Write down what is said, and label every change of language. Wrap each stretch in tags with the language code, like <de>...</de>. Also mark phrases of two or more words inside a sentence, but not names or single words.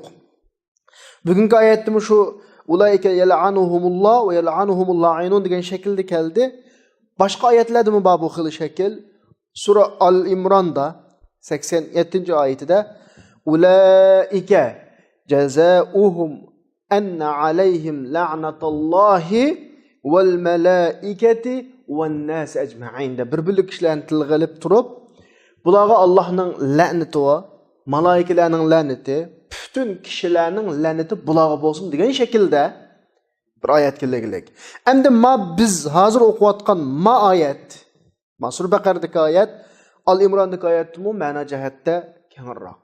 <uz>Bugungi oyatda shu</uz> <ar>أولئك يلعنهم الله ويلعنهم اللاعنون</ar> <uz>degan shaklda keldi. Boshqa oyatlarda bu bu xil shakl Sura Al-Imronda 87-oyatida</uz> <ar>أولئك جزاؤهم أن عليهم لعنة الله والملائكة والناس أجمعين</ar> <uz>da bir kishilarni tilg'ilib turib, bularga Allohning la'nati va malaikalarning la'nati, butun kishilarning la'nati bularga bo'lsin degan shaklda bir oyat kelganlik. Endi biz hozir o'qiyotgan oyat, Masur Baqardagi oyat, Al-Imrondagi oyatmi ma'no jihatda kengroq.</uz>